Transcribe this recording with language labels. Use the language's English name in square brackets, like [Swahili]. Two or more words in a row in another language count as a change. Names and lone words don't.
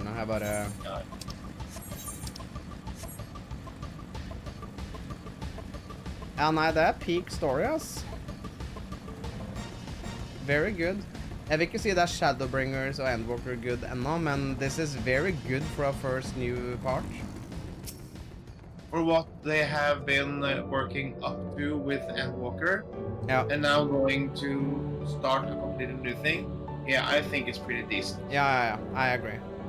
[Norwegian] Jeg bare... Ja, nei, det [English] peak story, [Norwegian] ass. [English] Very good. [Norwegian] Jeg vil ikke si det Shadowbringers og Endwalker good ennå, men [English] this is very good for our first new part. For what they have been working up to with Endwalker, and now going to start a completely new thing. Yeah, I think it's pretty decent. Yeah, I agree.